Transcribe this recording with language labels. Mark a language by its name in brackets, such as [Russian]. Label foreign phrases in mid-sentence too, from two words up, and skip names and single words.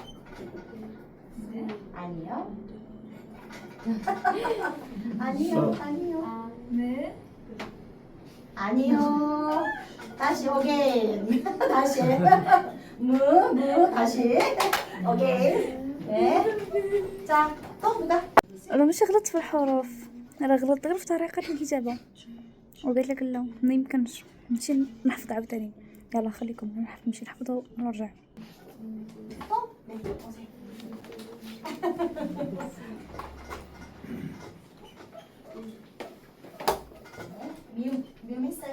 [Korean] 아니요. 아니요. 네. 아니요. 다시 오케이. 다시. 다시. 오케이. 네. 자, 또 누가? [Arabic] راه ماشي غلط في الحروف، راه غلط غير في طريقة الكتابة. وقالت لك لا ما يمكنش نمشي نحفظ عاوتاني. يلا خليكم نمشي نحفظ ونرجع. [Korean] 또? 네, 오세요. 미움 했어요?